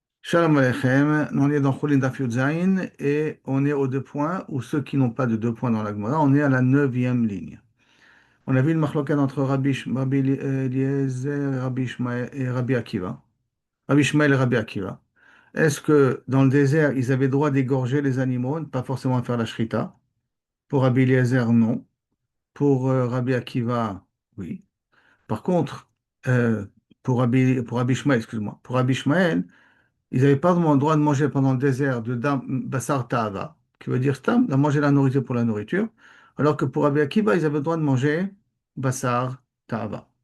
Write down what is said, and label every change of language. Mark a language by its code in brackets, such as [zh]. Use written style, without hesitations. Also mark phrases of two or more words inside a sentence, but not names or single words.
[he] שלום עליכם, [fr] on est dans Choulin [he] דף יוד זין [fr] et on est aux deux points, ou ceux qui n'ont pas de deux points dans la Gemara, on est à la neuvième ligne. On a vu une machloket entre Rabbi Eliezer, Rabbi Ishmael et Rabbi Akiva. Rabbi Ishmael et Rabbi Akiva. Est-ce que dans le désert, ils avaient droit d'égorger les animaux, ne pas forcément faire la shrita? Pour Rabbi Eliezer, non. Pour Rabbi Akiva, oui. Par contre, euh, pour Rabbi Ishmael, excuse-moi, pour Rabbi Ishmael, ils n'avaient pas vraiment le droit de manger pendant le désert de [he] בשר תאווה, [fr] qui veut dire Stam, de manger la nourriture pour la nourriture, alors que pour Rabbi Akiva, ils avaient le droit de manger [he] בשר תאווה.